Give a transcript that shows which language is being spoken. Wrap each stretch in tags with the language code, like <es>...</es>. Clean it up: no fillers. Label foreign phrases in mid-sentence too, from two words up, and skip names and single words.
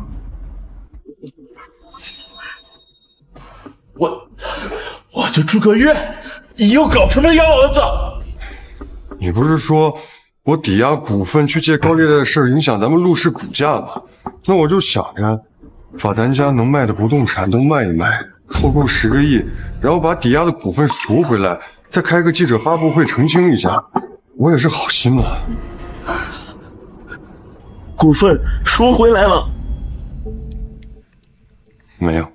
<zh>我就住個月，你又搞什麼幺兒子？你不是說我抵押股份去借高利貸的事影響咱們陸氏股價嗎？那我就想着把咱家能賣的不動產都賣一賣，湊夠10個億，然後把抵押的股份贖回來，再開個記者發布會澄清一下，我也是好心嘛。股份贖回來了？沒有。</zh>